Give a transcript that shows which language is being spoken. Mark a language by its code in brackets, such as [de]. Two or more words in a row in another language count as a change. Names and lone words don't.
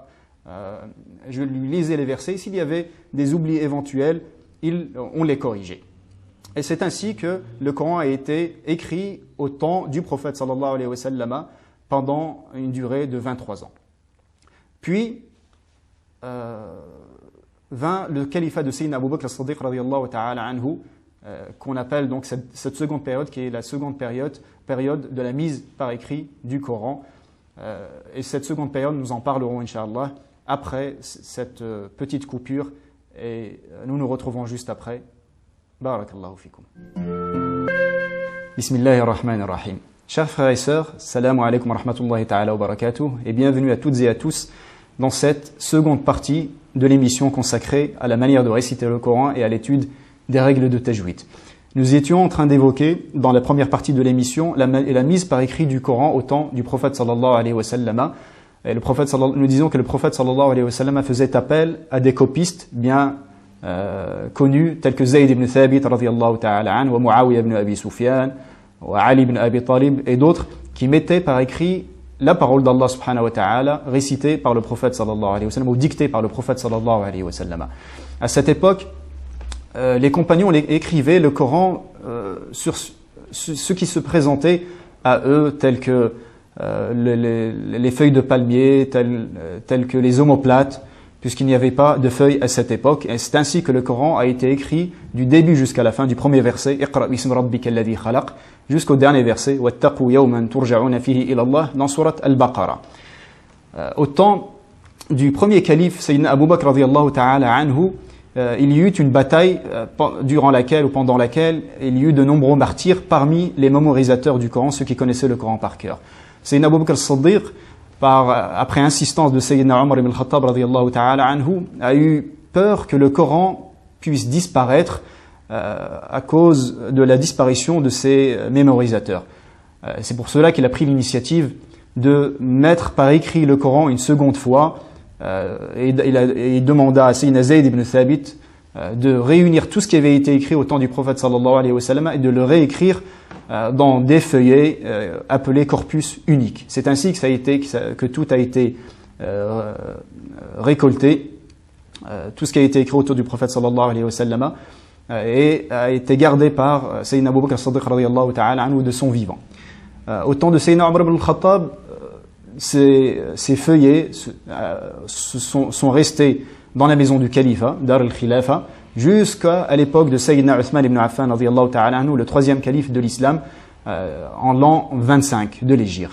[fr] Je lui lisais les versets. S'il y avait des oublis éventuels, on les corrigeait. Et c'est ainsi que le Coran a été écrit au temps du prophète [ar] صلى الله عليه وسلم [fr] pendant une durée de 23 ans. Puis vint le califat de Sayyidina Abu Bakr as-Siddiq [ar] رضي الله تعالى عنه, [fr] qu'on appelle donc cette seconde période, qui est la seconde période de la mise par écrit du Coran. Et cette seconde période, nous en parlerons, Inch'Allah, après cette petite coupure, et nous nous retrouvons juste après. [ar] بارك الله فيكم. بسم الله الرحمن الرحيم. [fr] Chers frères et sœurs, [ar] السلام عليكم ورحمة الله تعالى وبركاته, [fr] et bienvenue à toutes et à tous dans cette seconde partie de l'émission consacrée à la manière de réciter le Coran et à l'étude des règles de tajwid. Nous étions en train d'évoquer, dans la première partie de l'émission, la mise par écrit du Coran au temps du prophète [ar] صلى الله عليه وسلم. [fr] Nous disons que le prophète [ar] صلى الله عليه وسلم [fr] faisait appel à des copistes bien connus, tels que Zayd ibn Thabit [ar] رضي الله تعالى عنه, [fr] wa Muawiyah ibn Abi Sufyan, wa Ali ibn Abi Talib, et d'autres qui mettaient par écrit la parole d'Allah [ar] سبحانه وتعالى [fr] récitée par le prophète [ar] صلى الله عليه وسلم, [fr] ou dictée par le prophète [ar] صلى الله عليه وسلم. [fr] À cette époque, les compagnons écrivaient le Coran sur ce qui se présentait à eux, tels que les feuilles de palmier, telles que les omoplates, puisqu'il n'y avait pas de feuilles à cette époque. Et c'est ainsi que le Coran a été écrit du début jusqu'à la fin, du premier verset, [ar] اقرأ باسم ربك الذي خلق, [fr] jusqu'au dernier verset, [ar] واتقوا يوما ترجعون فيه إلى الله, [fr] dans surat Al-Baqarah. Au temps du premier calife, [ar] سيدنا أبو بكر رضي الله تعالى عنه, [fr] il y eut une bataille pendant laquelle il y eut de nombreux martyrs parmi les mémorisateurs du Coran, ceux qui connaissaient le Coran par cœur. Sayyidina Abu Bakr as-Siddiq, après insistance de Sayyidina Omar ibn al-Khattab [ar] رضي الله تعالى عنه, [fr] a eu peur que le Coran puisse disparaître à cause de la disparition de ses mémorisateurs. C'est pour cela qu'il a pris l'initiative de mettre par écrit le Coran une seconde fois, et il demanda à Sayyidina Zayd ibn Thabit de réunir tout ce qui avait été écrit au temps du prophète [ar] صلى الله عليه وسلم [fr] et de le réécrire dans des feuillets appelés corpus uniques. C'est ainsi que tout a été récolté, tout ce qui a été écrit autour du prophète [ar] صلى الله عليه وسلم, [fr] et a été gardé par Sayyidina Abu Bakr as-Siddiq [ar] رضي الله تعالى عنه [fr] de son vivant. Au temps de Sayyidina Omar ibn al-Khattab, ces feuillets sont restés dans la maison du califat, [ar] دار الخلافة, [fr] jusqu'à l'époque de Sayyidina Uthman ibn Affan, [ar] رضي الله تعالى عنه, [fr] le troisième calife de l'islam, en l'an 25 de l'Hégire.